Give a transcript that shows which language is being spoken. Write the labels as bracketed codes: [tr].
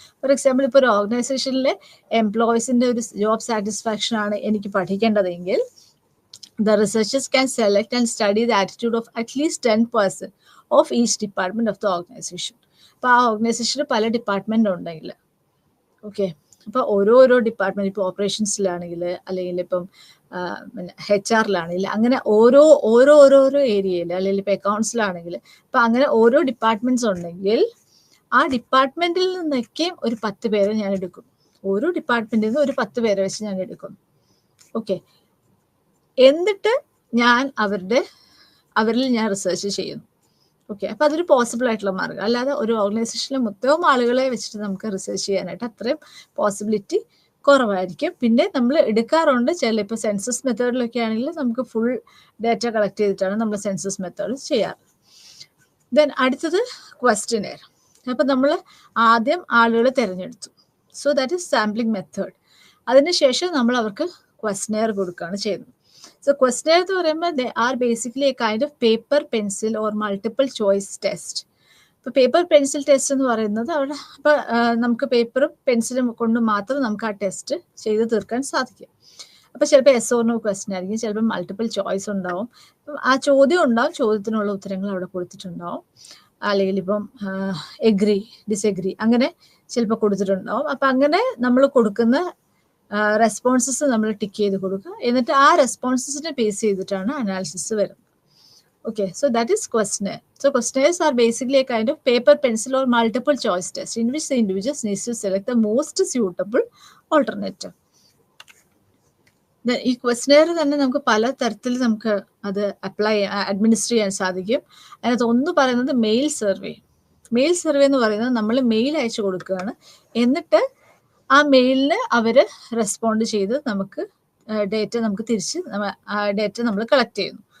[en] For example, [ml] ഇപ്പോൾ ഒരു ഓർഗനൈസേഷനിലെ എംപ്ലോയീസിൻ്റെ ഒരു ജോബ് സാറ്റിസ്ഫാക്ഷൻ ആണ് എനിക്ക് പഠിക്കേണ്ടതെങ്കിൽ [en] the researchers can select and study the attitude of at least 10% of each department of the organization. [ml] അപ്പോൾ ആ ഓർഗനൈസേഷനിൽ പല ഡിപ്പാർട്ട്മെൻ്റ് ഉണ്ടെങ്കിൽ ഓക്കെ, അപ്പോൾ ഓരോ ഡിപ്പാർട്ട്മെൻറ്റ് ഇപ്പോൾ ഓപ്പറേഷൻസിലാണെങ്കിൽ അല്ലെങ്കിൽ ഇപ്പം HR അങ്ങനെ ഓരോ ഏരിയയിൽ അല്ലെങ്കിൽ ഇപ്പോൾ അക്കൗണ്ട്സിലാണെങ്കിൽ അപ്പം അങ്ങനെ ഓരോ ഡിപ്പാർട്ട്മെൻറ്റ്സ് ഉണ്ടെങ്കിൽ ആ ഡിപ്പാർട്ട്മെൻറ്റിൽ നിന്നൊക്കെ ഒരു 10 പേരെ ഞാൻ എടുക്കും. ഓരോ ഡിപ്പാർട്ട്മെൻറ്റിൽ നിന്ന് ഒരു 10 പേരെ വെച്ച് ഞാൻ എടുക്കും. ഓക്കെ, എന്നിട്ട് ഞാൻ അവരിൽ ഞാൻ റിസർച്ച് ചെയ്യുന്നു. ഓക്കെ, അപ്പോൾ അതൊരു പോസിബിൾ ആയിട്ടുള്ള മാർഗ്ഗം. അല്ലാതെ ഒരു ഓർഗനൈസേഷനിലെ മൊത്തം ആളുകളെ വെച്ചിട്ട് നമുക്ക് റിസർച്ച് ചെയ്യാനായിട്ട് അത്രയും പോസിബിലിറ്റി കുറവായിരിക്കും. പിന്നെ നമ്മൾ എടുക്കാറുണ്ട് ഇപ്പോൾ സെൻസസ് മെത്തേഡിലൊക്കെ ആണെങ്കിൽ നമുക്ക് ഫുൾ ഡാറ്റ കളക്ട് ചെയ്തിട്ടാണ് നമ്മൾ സെൻസസ് മെത്തേഡ് ചെയ്യാറ്. ദെൻ അടുത്തത് ക്വസ്റ്റ്യനെയർ. അപ്പം നമ്മൾ ആദ്യം ആളുകളെ തിരഞ്ഞെടുത്തു. [en] So that is sampling method. [ml] അതിനുശേഷം നമ്മൾ അവർക്ക് ക്വസ്റ്റ്യനെയർ കൊടുക്കുകയാണ് ചെയ്യുന്നത്. [en] So questionnaire [ml] എന്ന് പറയുമ്പോൾ [en] they are basically a kind of paper, pencil or multiple choice test. [ml] ഇപ്പോൾ പേപ്പർ പെൻസിൽ ടെസ്റ്റ് എന്ന് പറയുന്നത് അവിടെ ഇപ്പോൾ നമുക്ക് പേപ്പറും പെൻസിലും കൊണ്ട് മാത്രം നമുക്ക് ആ ടെസ്റ്റ് ചെയ്ത് തീർക്കാൻ സാധിക്കും. അപ്പോൾ ചിലപ്പോൾ yes or no ക്വസ്റ്റ്യൻ ആയിരിക്കും, ചിലപ്പോൾ മൾട്ടിപ്പിൾ ചോയ്സ് ഉണ്ടാവും. ആ ചോദ്യം ഉണ്ടാവും, ചോദ്യത്തിനുള്ള ഉത്തരങ്ങൾ അവിടെ കൊടുത്തിട്ടുണ്ടാവും. അല്ലെങ്കിൽ ഇപ്പം എഗ്രി, ഡിസെഗ്രി അങ്ങനെ ചിലപ്പോൾ കൊടുത്തിട്ടുണ്ടാവും. അപ്പം അങ്ങനെ നമ്മൾ കൊടുക്കുന്ന റെസ്പോൺസസ് നമ്മൾ ടിക്ക് ചെയ്ത് കൊടുക്കുക. എന്നിട്ട് ആ റെസ്പോൺസസിനെ ബേസ് ചെയ്തിട്ടാണ് അനാലിസിസ് വരുന്നത്. [en] Okay, so that is questionnaire. So questionnaires are basically a kind of paper, pencil or multiple choice test in which the individuals needs to select the most suitable alternative. [ml] ഈ questionnaire തന്നെ നമുക്ക് പല തരത്തിൽ നമുക്ക് അത് administer ചെയ്യാൻ സാധിക്കും. അതിനകത്ത് ഒന്ന് പറയുന്നത് മെയിൽ സർവേ. മെയിൽ സർവേ എന്ന് പറയുന്നത് നമ്മൾ മെയിൽ അയച്ചു കൊടുക്കുകയാണ്. എന്നിട്ട് ആ മെയിലിന് അവർ റെസ്പോണ്ട് ചെയ്ത് നമുക്ക് ഡേറ്റ നമുക്ക് തിരിച്ച് ഡേറ്റ നമ്മൾ കളക്ട് ചെയ്യുന്നു.